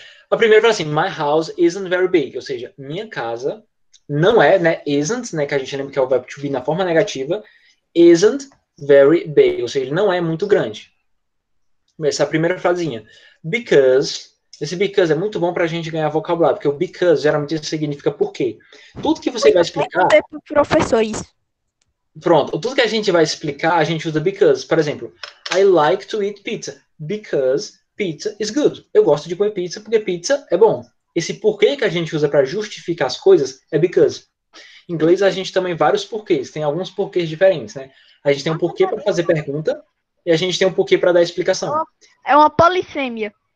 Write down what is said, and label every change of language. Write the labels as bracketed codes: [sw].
[pt] A primeira fala assim, [en] my house isn't very big, [pt] ou seja, minha casa não é, né, isn't, né, que a gente lembra que é o verbo to be na forma negativa, [en] isn't very big, [pt] ou seja, ele não é muito grande. Essa é a primeira frasinha. Because, esse because é muito bom pra gente ganhar vocabulário, porque o because geralmente significa por quê. Tudo que você vai explicar... Professor, isso. Pronto, tudo que a gente vai explicar, a gente usa because. Por exemplo, [en] I like to eat pizza, because pizza is good. [pt] Eu gosto de comer pizza porque pizza é bom. Esse porquê que a gente usa para justificar as coisas é because. Em inglês a gente também vários porquês, tem alguns porquês diferentes, né? A gente tem um porquê para fazer pergunta e a gente tem um porquê para dar explicação. É uma polissêmia.